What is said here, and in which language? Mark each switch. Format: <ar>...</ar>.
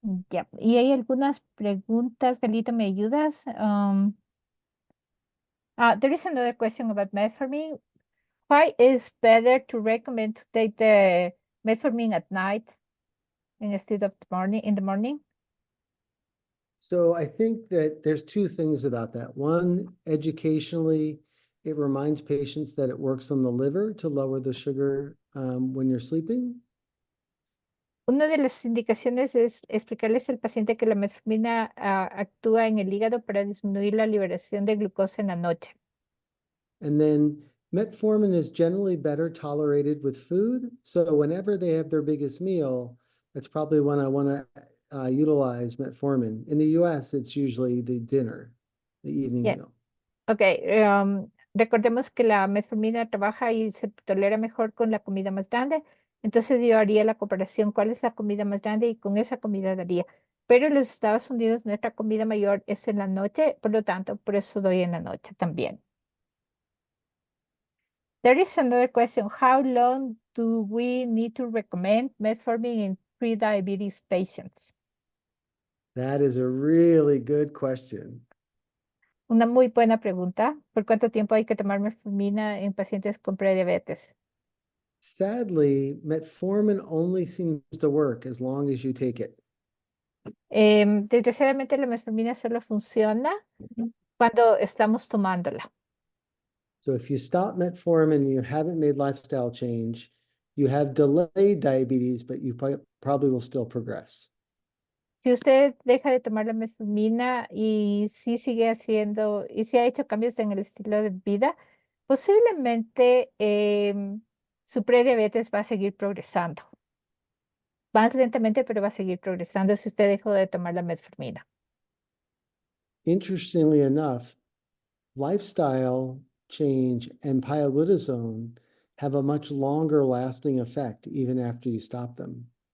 <es>Ya, y hay algunas preguntas, Galita, ¿me ayudas?</es> <en>There is another question about metformin. Why is better to recommend to take the metformin at night instead of in the morning? So I think that there's two things about that. One, educationally, it reminds patients that it works on the liver to lower the sugar when you're sleeping.</en> <es>Una de las indicaciones es explicarles al paciente que la metformina actúa en el hígado para disminuir la liberación de glucosa en la noche.</es> <en>And then metformin is generally better tolerated with food. So whenever they have their biggest meal, that's probably when I want to utilize metformin. In the US, it's usually the dinner, the evening Yeah. meal.</en> <es>Ok, recordemos que la metformina trabaja y se tolera mejor con la comida más grande. Entonces yo haría la comparación, ¿cuál es la comida más grande? Y con esa comida daría. Pero en los Estados Unidos nuestra comida mayor es en la noche, por lo tanto, por eso doy en la noche también.</es> <en>There is another question. How long do we need to recommend metformin in pre-diabetes patients? That is a really good question.</en> <es>Una muy buena pregunta. ¿Por cuánto tiempo hay que tomar metformina en pacientes con prediabetes?</es> <en>Sadly, metformin only seems to work as long as you take it.</en> <es>Desgraciadamente la metformina solo funciona cuando estamos tomándola.</es> <en>So if you stop metformin and you haven't made lifestyle change, you have delayed diabetes, but you probably will still progress.</en> <es>Si usted deja de tomar la metformina y sí sigue haciendo, y si ha hecho cambios en el estilo de vida, posiblemente su prediabetes va a seguir progresando. Más lentamente, pero va a seguir progresando si usted dejó de tomar la metformina.</es> <en>Interestingly enough, lifestyle change and pioglitazone have a much longer lasting effect even after you stop them.</en>